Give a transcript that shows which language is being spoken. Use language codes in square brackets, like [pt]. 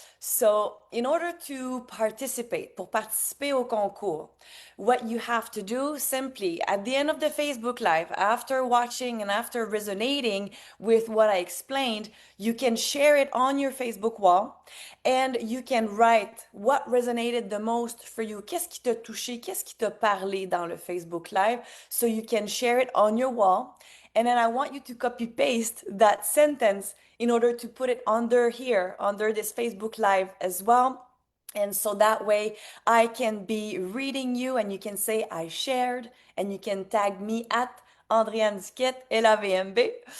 [en] So, in order to participate, [fr] pour participer au concours, [en] what you have to do simply at the end of the Facebook Live, after watching and after resonating with what I explained, you can share it on your Facebook wall and you can write what resonated the most for you. [fr] Qu'est-ce qui t'a touché? Qu'est-ce qui t'a parlé dans le Facebook Live? [en] So you can share it on your wall. And then I want you to copy paste that sentence in order to put it under here, under this Facebook Live as well. And so that way I can be reading you and you can say I shared and you can tag me at Andréane Duquette, LAVMB.